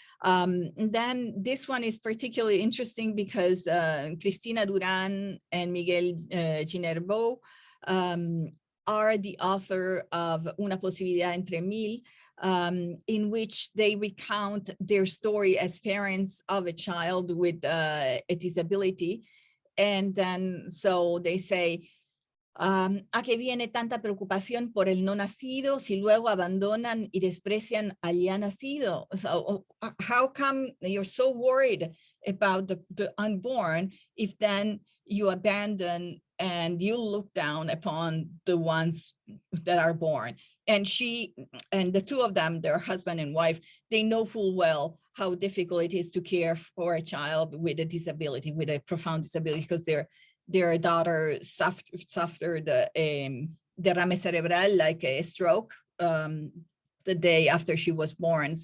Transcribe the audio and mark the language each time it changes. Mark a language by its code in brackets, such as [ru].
[en] Then this one is particularly interesting because Cristina Duran and Miguel Ginerbo are the author of Una posibilidad entre mil, in which they recount their story as parents of a child with a disability. And then, so they say, [es] ¿a qué viene tanta preocupación por el no nacido si luego abandonan y desprecian al ya nacido? [en] So how come you're so worried about the unborn if then you abandon and you look down upon the ones that are born? And she and the two of them, their husband and wife, they know full well how difficult it is to care for a child with a disability, with a profound disability, because their daughter suffered derrame cerebral, like a stroke, the day after she was born.